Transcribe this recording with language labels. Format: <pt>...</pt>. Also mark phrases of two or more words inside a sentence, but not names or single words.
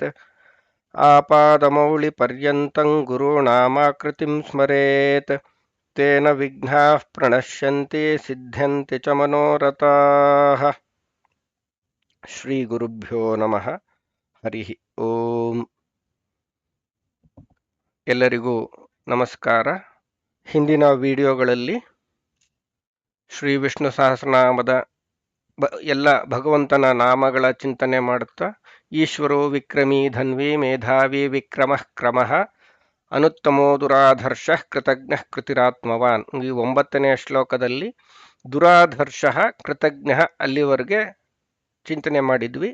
<sa>ಆಪಾದಮೌಳಿಪರ್ಯಂತಂ ಗುರುಣಾಮಾಕೃತಿಂ ಸ್ಮರೇತ್ ತೇನ ವಿಘ್ನಾಃ ಪ್ರಣಶ್ಯಂತಿ ಸಿದ್ಧ್ಯಂತಿ ಚ ಮನೋರಥಾಃ. ಶ್ರೀ ಗುರುಭ್ಯೋ ನಮಃ. ಹರಿ ಓಂ.</sa> <kn>ಎಲ್ಲರಿಗೂ ನಮಸ್ಕಾರ. ಹಿಂದಿನ ವಿಡಿಯೋಗಳಲ್ಲಿ ಶ್ರೀ ವಿಷ್ಣು ಸಹಸ್ರನಾಮದ ಎಲ್ಲ ಭಗವಂತನ ನಾಮಗಳ ಚಿಂತನೆ ಮಾಡುತ್ತಾ</kn> <sa>ಈಶ್ವರೋ ವಿಕ್ರಮೀ ಧನ್ವಿ ಮೇಧಾವಿ ವಿಕ್ರಮಃ ಕ್ರಮಃ ಅನುತ್ತಮೋ ದುರಾಧರ್ಷ ಕೃತಜ್ಞ ಕೃತಿರಾತ್ಮವಾನ್,</sa> <kn>ಈ 9ನೇ ಶ್ಲೋಕದಲ್ಲಿ</kn> <sa>ದುರಾಧರ್ಷ ಕೃತಜ್ಞ</sa> <kn>ಅಲ್ಲಿವರೆಗೆ ಚಿಂತನೆ ಮಾಡಿದ್ವಿ.</kn>